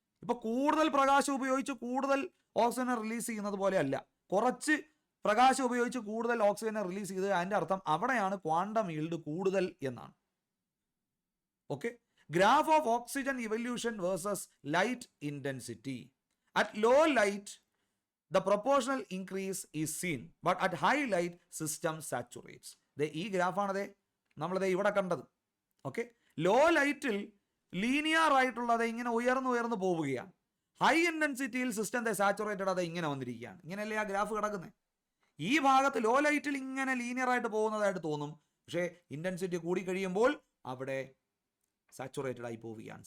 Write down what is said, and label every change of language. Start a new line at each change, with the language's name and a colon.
Malayalam: ഇപ്പൊ കൂടുതൽ പ്രകാശം ഉപയോഗിച്ച് കൂടുതൽ ഓക്സിജനെ റിലീസ് ചെയ്യുന്നത് പോലെ അല്ല, കുറച്ച് പ്രകാശം ഉപയോഗിച്ച് കൂടുതൽ ഓക്സിജനെ റിലീസ് ചെയ്ത് അതിന്റെ അർത്ഥം അവിടെയാണ് ക്വാണ്ടം ഈൽഡ് കൂടുതൽ എന്നാണ്.
English: Okay, graph of oxygen evolution versus light intensity. At low light the proportional increase is seen, but at high light system saturates.
Malayalam: ഈ ഗ്രാഫാണത് നമ്മളിത് ഇവിടെ കണ്ടത്. ഓക്കെ, ലോ ലൈറ്റിൽ ലീനിയർ ആയിട്ടുള്ളത് ഇങ്ങനെ ഉയർന്നു പോവുകയാണ്. ഹൈ ഇന്റൻസിറ്റിയിൽ സിസ്റ്റം സാച്ചുറേറ്റഡ് അത് ഇങ്ങനെ വന്നിരിക്കുകയാണ്. ഇങ്ങനെയല്ലേ ആ ഗ്രാഫ് കിടക്കുന്നത്. ഈ ഭാഗത്ത് ലോ ലൈറ്റിൽ ഇങ്ങനെ ലീനിയർ ആയിട്ട് പോകുന്നതായിട്ട് തോന്നും, പക്ഷേ ഇന്റൻസിറ്റി കൂടി കഴിയുമ്പോൾ അവിടെ സാച്ചുറേറ്റഡ് ആയി പോവുകയാണ്.